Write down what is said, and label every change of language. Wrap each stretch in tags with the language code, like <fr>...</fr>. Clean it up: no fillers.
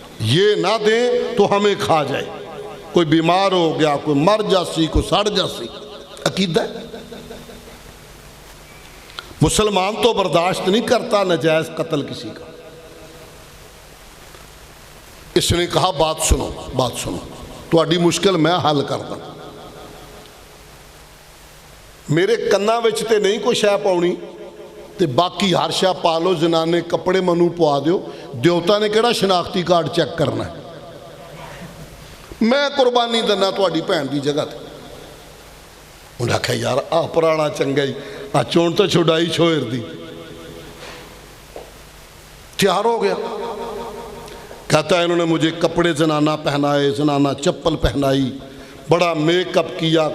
<ur>یہ نہ دیں تو ہمیں کھا جائے. کوئی بیمار ہو گیا،</ur> <pa>کوئی مر جاسی، کوئی سڑ جاسی.</pa> <ur>عقیدہ ہے. مسلمان تو برداشت نہیں کرتا ناجائز قتل کسی کا. اس نے کہا بات سنو، بات سنو،</ur> <pa>تہاڈی مشکل میں حل کرتا. میرے کنا وچ تے نہیں کوئی شے پاؤنی تے باقی ہر شے پا لو، زنانے کپڑے منو پوا دیو. دیوتا نے کہڑا شناختی کارڈ چیک کرنا ہے؟ میں قربانی دینا تہاڈی بھین دی جگہ تے. انہیں آکھیا یار آ پرانا چنگا ہی آ چون تو چھڑائی چھوڑ دی.</pa> <ur>تیار ہو گیا. کہتا ہے انہوں نے مجھے کپڑے زنانہ پہنائے، زنانہ چپل پہنائی، بڑا میک اپ کیا.</ur>